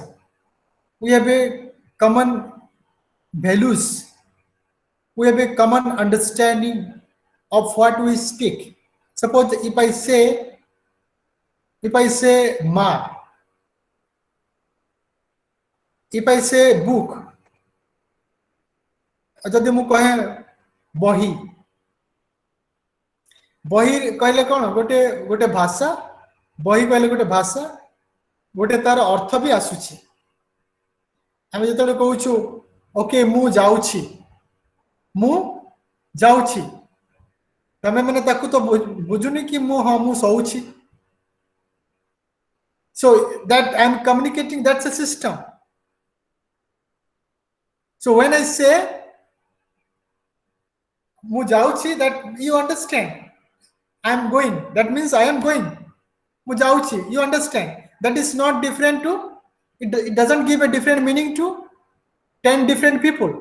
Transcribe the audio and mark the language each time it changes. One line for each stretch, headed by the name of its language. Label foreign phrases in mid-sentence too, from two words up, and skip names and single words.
English: We have a common values. We have a common understanding of what we speak. Suppose if I say ma, if I say book,
Odia: ଯଦି ମୁଁ କହେ ବହି, ବହି କହିଲେ କୌଣ ଗୋଟେ ଗୋଟେ ଭାଷା, ବହି କହିଲେ ଗୋଟେ ଭାଷା, ଗୋଟେ ତାର ଅର୍ଥ ବି ଆସୁଛି. ଆମେ ଯେତେଲେ କହୁଛୁ ଓକେ ମୁଁ ଯାଉଛି, ତମେ ମାନେ ତାକୁ ତ ବୁଝୁନି କି ମୁଁ ହଁ ମୁଁ ଶୋଉଛି.
English: So that I am communicating, that's a system. So when I say
Odia: ମୁଁ ଯାଉଛି,
English: that you understand. I am going. That means I am going.
Odia: ମୁଁ ଯାଉଛି,
English: you understand. That is not different to, it doesn't give a different meaning to 10 different people.